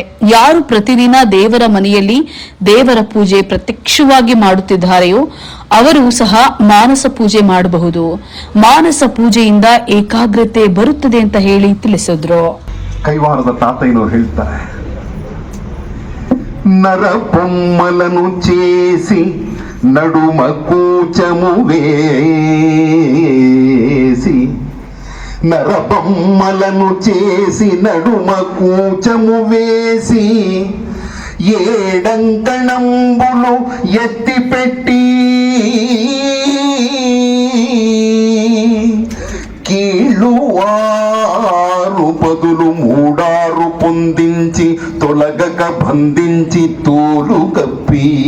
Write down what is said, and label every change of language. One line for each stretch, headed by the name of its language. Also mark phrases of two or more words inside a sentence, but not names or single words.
Kannada: ಯಾರು ಪ್ರತಿದಿನ ದೇವರ ಮನೆಯಲ್ಲಿ ದೇವರ ಪೂಜೆ ಪ್ರತ್ಯಕ್ಷವಾಗಿ ಮಾಡುತ್ತಿದ್ದಾರೆಯೋ ಅವರು ಸಹ ಮಾನಸ ಪೂಜೆ ಮಾಡಬಹುದು. ಮಾನಸ ಪೂಜೆಯಿಂದ ಏಕಾಗ್ರತೆ ಬರುತ್ತದೆ ಅಂತ ಹೇಳಿ ತಿಳಿಸಿದ್ರು. ಕೈವಾರದ ತಾತಯ್ಯನವರು ಹೇಳ್ತಾರೆ,
Telugu: నర బొమ్మలను చేసి నడుమ కూచము వేసి నరబొమ్మలను చేసి నడుమ కూచము వేసి ఏడంకణంబులు ఎత్తిపెట్టి కీళ్ళు 6 పదులు 3 పొందించి తొలగక బంధించి తోలు కప్పి